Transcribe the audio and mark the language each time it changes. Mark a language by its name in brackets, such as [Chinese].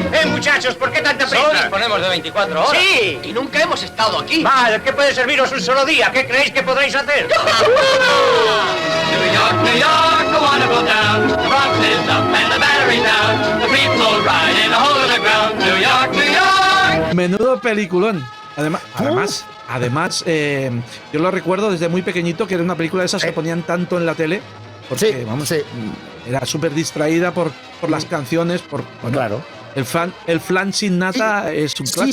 [Spanish] Muchachos, ¿por qué tanta prisa? Solo disponemos de 24 horas. Sí, y nunca hemos estado aquí. Vale, ¿qué puede serviros un solo día? ¿Qué creéis que podréis hacer? [English] New York, New York, a wonderful town. The Bronx is up and the Battery's down. The people ride in a hole in the ground. New York, New York. [Spanish] Menudo peliculón. Además, yo lo recuerdo desde muy pequeñito, que era una película de esas que ponían tanto en la tele. Porque, era súper distraída por las canciones. Claro. El flan sin nata es un clásico.